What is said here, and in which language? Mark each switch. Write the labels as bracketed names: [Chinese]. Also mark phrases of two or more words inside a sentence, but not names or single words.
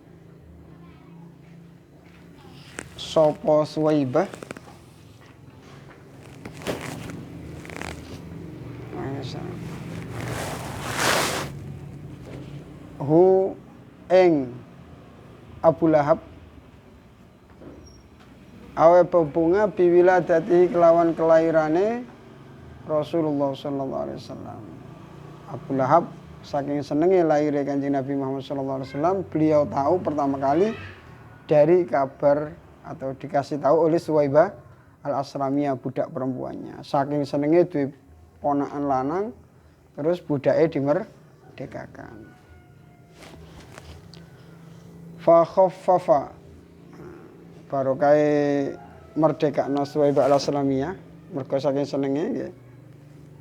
[Javanese] sapa Suwaibah hu ing Abu Lahab aweh bebunga biwiladati kelawan kelahirane Rasulullah [Arabic] صلى الله عليه وسلم. [Javanese] Abu Lahab saking senenge lahir Kanjeng Nabi Muhammad SAW, [Indonesian] beliau tahu pertama kali dari kabar atau dikasih tahu oleh Suwaibah al-Aslamiyah, budak perempuannya. [Javanese] Saking senenge duwe ponakan lanang, terus budake dimerdekakan. [Arabic] فخفف [Javanese] barokahe merdekakno Suwaibah al-Aslamiyah, mergo saking senenge nggih.